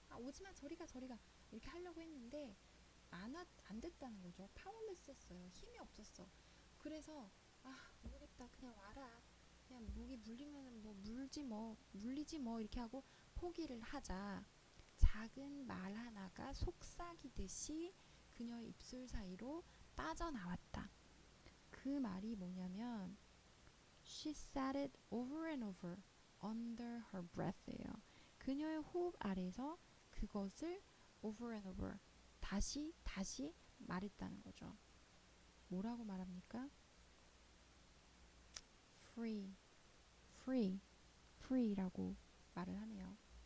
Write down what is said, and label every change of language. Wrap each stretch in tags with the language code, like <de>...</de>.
<ko>오지마 저리가 이렇게 하려고 했는데 안 됐다는 거죠. 파워레스 했어요. 힘이 없었어. 그래서 모르겠다 그냥 와라 그냥 목이 물리면은 뭐 물리지 뭐 이렇게 하고 포기를 하자 작은 말 하나가 속삭이듯이 그녀의 입술 사이로 빠져나왔다. 그 말이 뭐냐면</ko> <en>She said it over and over under her breath예요.</en> <ko>그녀의 호흡 아래서 그것을</ko> <en>over and over</en> <ko>다시 말했다는 거죠. 뭐라고 말합니까? free, free라고 말을 하네요.</ko>